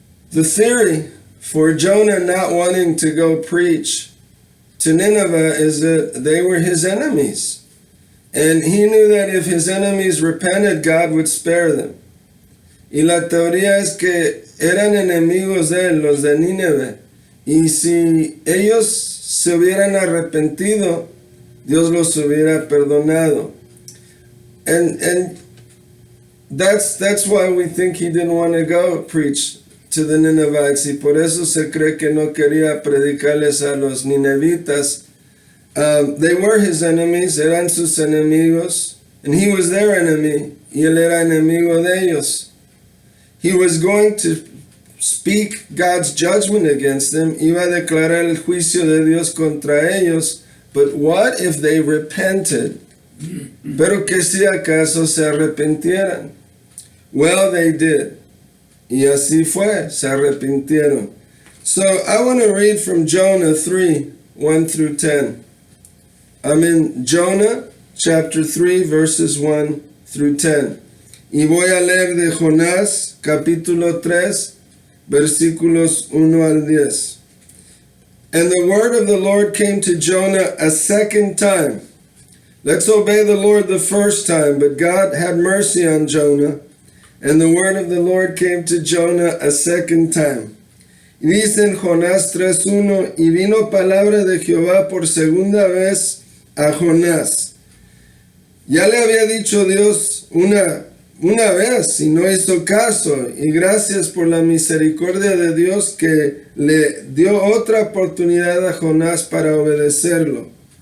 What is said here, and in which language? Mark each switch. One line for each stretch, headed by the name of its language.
English: The theory for Jonah not wanting to go preach to Nineveh is that they were his enemies. And he knew that if his enemies repented, God would spare them.
Spanish: Y la teoría es que eran enemigos de él, los de Nínive. Y si ellos se hubieran arrepentido, Dios los hubiera perdonado.
English: And that's why we think he didn't want to go preach to the Ninevites.
Spanish: Y por eso se cree que no quería predicarles a los ninevitas.
English: They were his enemies,
Spanish: eran sus enemigos,
English: and he was their enemy,
Spanish: y él era enemigo de ellos.
English: He was going to speak God's judgment against them,
Spanish: iba a declarar el juicio de Dios contra ellos,
English: but what if they repented?
Spanish: Pero que si acaso se arrepintieran.
English: Well, they did.
Spanish: Y así fue, se arrepintieron.
English: So I want to read from Jonah 3, 1 through 10. I'm in Jonah chapter 3, verses 1 through 10.
Spanish: Y voy a leer de Jonás, capítulo 3, versículos 1 al 10.
English: And the word of the Lord came to Jonah a second time. Let's obey the Lord the first time, but God had mercy on Jonah. And the word of the Lord came to Jonah a second time.
Spanish: Y dice en Jonás 3:1, y vino palabra de Jehová por segunda vez a Jonás. Ya le había dicho Dios una vez y no hizo caso, y gracias por la misericordia de Dios que le dio otra oportunidad a Jonás para obedecerlo.